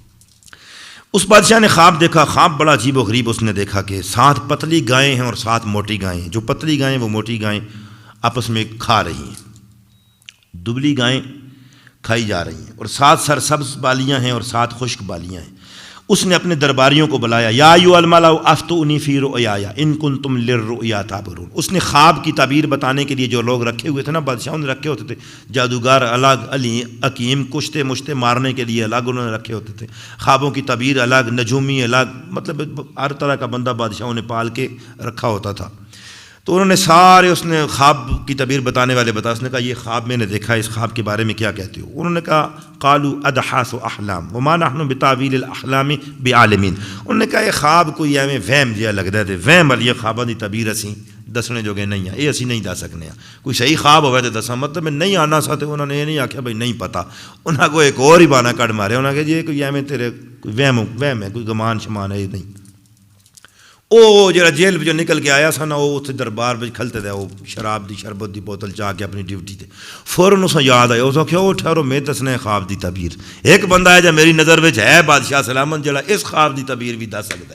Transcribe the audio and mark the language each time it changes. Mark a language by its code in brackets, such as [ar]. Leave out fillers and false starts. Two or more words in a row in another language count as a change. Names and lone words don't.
[ur] اس بادشاہ نے خواب دیکھا. خواب بڑا عجیب و غریب. اس نے دیکھا کہ 7 پتلی گائیں ہیں اور 7 موٹی گائیں ہیں. جو پتلی گائیں وہ موٹی گائیں آپس میں کھا رہی ہیں، دبلی گائیں کھائی جا رہی ہیں، اور 7 سرسبز بالیاں ہیں اور 7 خشک بالیاں ہیں. اس نے اپنے درباریوں کو بلایا. [ar] یا ایھا الملأ افتونی فی رؤیایا ان کنتم للرؤیا تعبرون. [ur] اس نے خواب کی تعبیر بتانے کے لیے جو لوگ رکھے ہوئے تھے نا، بادشاہوں نے رکھے ہوتے تھے، جادوگر الگ، علی حکیم کشتے مشتے مارنے کے لیے الگ انہوں نے رکھے ہوتے تھے، خوابوں کی تعبیر الگ، نجومی الگ، مطلب ہر طرح کا بندہ بادشاہوں نے پال کے رکھا ہوتا تھا. تو انہوں نے سارے، اس نے خواب کی تعبیر بتانے والے بتا. اس نے کہا یہ خواب میں نے دیکھا ہے، اس خواب کے بارے میں کیا کہتے ہو؟ انہوں نے کہا [ar] قالوا اضحاث احلام وما نحن بتاویل الاحلام بعالمین. [pa] انہوں نے کہا یہ خواب کوئی ایویں وہم جہا لگدا تے وہم والی خواباں دی تعبیر اسی دسنے جوگے نہیں ہیں، یہ اسی نہیں دس سکنے ہیں. کوئی صحیح خواب ہوئے تے دساں، مطلب نہیں آنا سا. تے انہوں نے یہ نہیں آکھیا بھائی نہیں پتہ. انہاں کو ایک اور ہی بہانہ کڈ مارے. انہاں کہ یہ کوئی ایویں تیرے کوئی وہم ہے، کوئی گمان شمان ہے نہیں. وہ جڑا جیل جو نکل کے آیا سا نا، وہ اتنے دربار میں کھلتے تھے، وہ شراب دی شربت دی بوتل چاہ کے اپنی ڈیوٹی تے فوراً اسے یاد آیا. اس آخیا وہ ٹھہرو میں دسنا خواب دی تعبیر. ایک بندہ ہے جو میری نظر وچ ہے بادشاہ سلامت، جڑا اس خواب دی تعبیر بھی دس سکتا ہے.